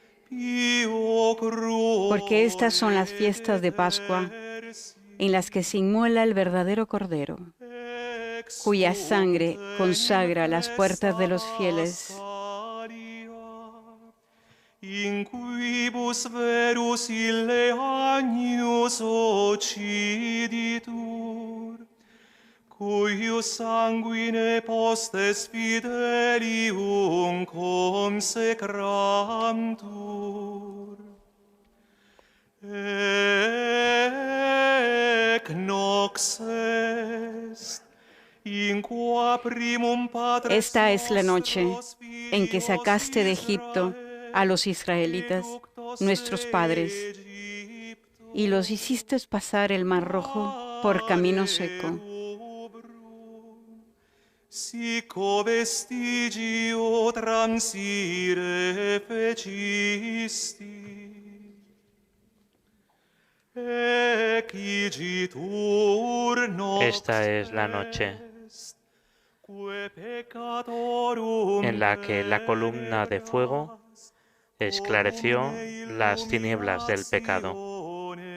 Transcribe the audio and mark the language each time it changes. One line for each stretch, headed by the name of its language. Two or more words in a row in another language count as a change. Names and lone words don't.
Spanish: porque estas son las fiestas de Pascua en las que se inmola el verdadero Cordero, cuya sangre consagra las puertas de los fieles.
Latin: In quibus verus ille agnus occiditur, cuius sanguine postes fidelium consecrantur. Ec nox est, in qua primum patres
Spanish: Esta es la noche en que sacaste de Egipto a los israelitas, nuestros padres, y los hiciste pasar el Mar Rojo por camino seco.
Latin: Sico vestigio transire fecisti.
Spanish: Esta es la noche en la que la columna de fuego esclareció las tinieblas del pecado.